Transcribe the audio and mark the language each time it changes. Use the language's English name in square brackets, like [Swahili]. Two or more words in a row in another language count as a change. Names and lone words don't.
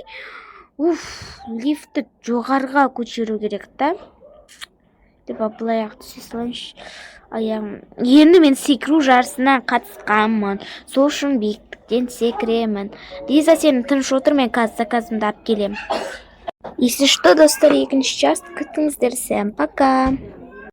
[Kazakh] Лифтті жоғарға көтеру керек та. Деп бұлай ақ түсе салайыншы. Енді мен секіру жарысына қатысқанмын. Сол үшін биіктіктен секіремін. Лиза, сен тыныш отыр, мен қазір заказымды алып келем. [Russian] Если что, [Kazakh] достар, екінші часть күтіңіздер. [Russian] Всем пока.